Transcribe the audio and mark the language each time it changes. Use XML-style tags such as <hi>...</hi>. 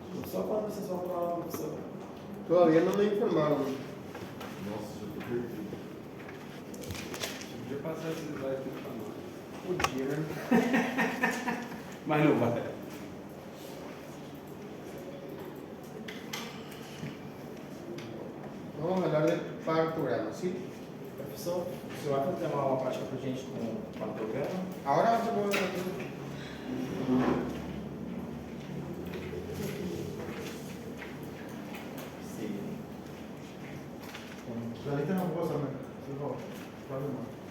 <pt>Só quando vocês vão para a opção.</pt> <es>Todavía no me informaron.</es> <pt>Nossa, já tô perdido. Podia passar esses slides tudo pra nós. Podia, né? Mas não vai.</pt> <es>Vamos a hablar de partograma, ¿sí?</es> <pt>Professor, você vai fazer uma aula prática para a gente com o partograma?</pt> <es>Ahora vamos a ver.</es> <pt>Sim. Lalita não gosta, né? Você volta. Pode não.</pt>